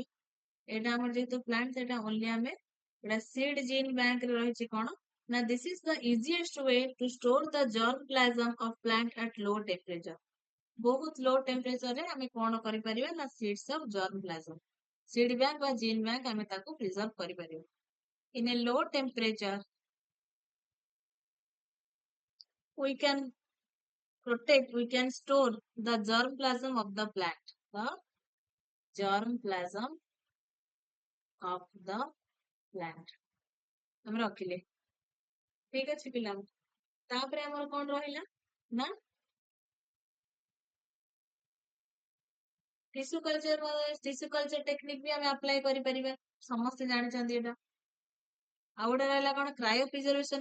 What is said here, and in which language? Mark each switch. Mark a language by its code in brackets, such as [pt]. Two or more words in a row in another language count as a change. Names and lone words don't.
[or] ଏଇଟା ଆମର ଯେହେତୁ ପ୍ଲାଣ୍ଟ, ସେଟା ଓନ୍ଲି ଆମେ ଏଟା [en] seed gene bank [or] ରେ ରହିଛି କଣ ନା [en] this is the easiest way to store the germ plasm of plant at low temperature. [or] ବହୁତ [en] low temperature [or] ରେ ଆମେ କଣ କରିପାରିବା ନା [en] seeds of germ plasm, seed bank [or] ବା [en] gene bank [or] ଆମେ ତାକୁ ପ୍ରିଜର୍ଭ କରିପାରିବା। [en] in a low temperature we can protect, we can store the germplasm of the plant, the germplasm of the plant [or] ଆମେ ରଖିଲେ। ଠିକ ଅଛି ପିଲାମାନେ। ତାପରେ ଆମର କଣ ରହିଲା ନା [en] tissue culture technique [or] ବି ଆମେ ଆପ୍ଲାଏ କରିପାରିବା, ସମସ୍ତେ ଜାଣିଛନ୍ତି ଏଟା। ଆଉ ଗୋଟେ ରହିଲା କଣ [en] cryo preservation.